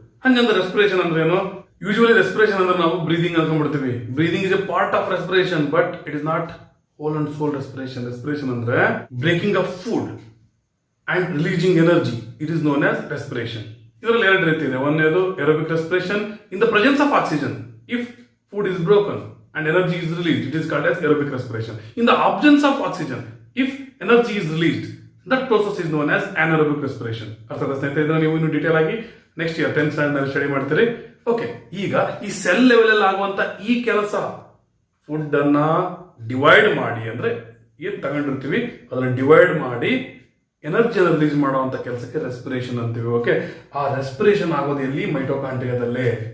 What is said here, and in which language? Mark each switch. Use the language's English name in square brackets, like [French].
[Kannada] ಹಂಗಂದ್ರೆ ರೆಸ್ಪಿರೇಷನ್ ಅಂದ್ರೆ ಏನು? ಯೂಶುವಲಿ ರೆಸ್ಪಿರೇಷನ್ ಅಂದ್ರೆ ನಾವು breathing ಅನ್ಕೊಂಡ್ಬಿಡ್ತೀವಿ. [English] Breathing is a part of respiration, but it is not whole and sole respiration. Respiration ಅಂದ್ರೆ breaking of food and releasing energy. It is known as respiration. [Kannada] ಇದರಲ್ಲಿ ಎರಡು ರೀತಿ ಇದೆ. ಒಂದೇದು [English] Aerobic respiration in the presence of oxygen. If food is broken and energy is released, it is called as aerobic respiration. In the absence of oxygen, if energy is released, that process is known as anaerobic respiration. [Kannada] ಅರ್ಥಾತ್ ಸ್ನೇಹಿತರೆ, ಇದನ್ನ ನೀವು ಇನ್ನು detail ಆಗಿ next year 10th standard ನಲ್ಲಿ study ಮಾಡ್ತೀರಿ. Okay. ಈಗ ಈ ಸೆಲ್ ಲೆವೆಲ್ ಅಲ್ಲಿ ಆಗುವಂತ ಈ ಕೆಲಸ, ಫುಡ್ ಅನ್ನ ಡಿವೈಡ್ ಮಾಡಿ, ಅಂದ್ರೆ ಏನ್ ತಗೊಂಡಿರ್ತೀವಿ ಅದನ್ನ ಡಿವೈಡ್ ಮಾಡಿ ಎನರ್ಜಿಯನ್ನು ರಿಲೀಸ್ ಮಾಡುವಂತ ಕೆಲಸಕ್ಕೆ ರೆಸ್ಪಿರೇಷನ್ ಅಂತೀವಿ. ಓಕೆ, ಆ ರೆಸ್ಪಿರೇಷನ್ ಆಗೋದು ಎಲ್ಲಿ? ಮೈಟೋಕಾಂಡ್ರಿಯಾದಲ್ಲೇ.